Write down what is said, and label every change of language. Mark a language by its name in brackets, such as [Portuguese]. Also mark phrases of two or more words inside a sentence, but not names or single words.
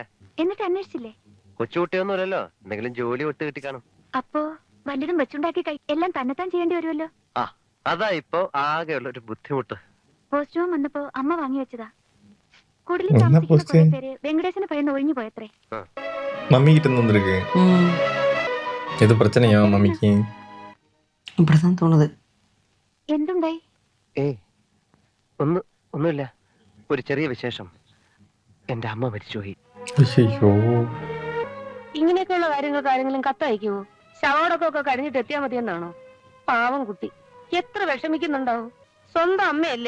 [Malayalam] എന്നിട്ട് അന്വേഷിച്ചില്ലേ? കൊച്ചുകുട്ടിയൊന്നുമല്ലല്ലോ, എന്തെങ്കിലും ജോലി ഒട്ട് കിട്ടി കാണും. അപ്പോ വല്ലതും വെച്ചുണ്ടാക്കി എല്ലാം തന്നെത്താൻ ചെയ്യേണ്ടി വരുമല്ലോ. ആ, അതാ ഇപ്പൊ ആകെയുള്ള ഒരു ബുദ്ധിമുട്ട്. പോസ്റ്റ്മാൻ വന്നപ്പോ അമ്മ വാങ്ങി വെച്ചതാ. കൂടുതൽ എന്നാ താമസിക്കുന്ന പോസ്റ്റ്? കുറെ പേര് വെങ്കടേശന് ഭയന്ന് ഒഴിഞ്ഞു പോയത്രേ. [Tamil] மம்மி கிட்ட இருந்து வந்திருக்கு. ம், எது பிரச்சனையா மம்மிக்கு? அப்படிதான் தோணுது. [Malayalam] എന്തുണ്ടായി? ഏയ്, ഒന്നുമില്ല. ഒരു ചെറിയ വിശേഷം. എന്റെ അമ്മ മരിച്ചുപോയി. [Tamil] ஐயோ [Malayalam] ഇങ്ങനെയൊക്കെയുള്ള കാര്യങ്ങൾക്ക് ആരെങ്കിലും കത്തയക്കുവോ? ശവോടൊക്കെ കഴിഞ്ഞിട്ട് എത്തിയാ മതിയെന്നാണോ? പാവം കുട്ടി എത്ര വിഷമിക്കുന്നുണ്ടാവും. സ്വന്തം അമ്മയല്ലേ.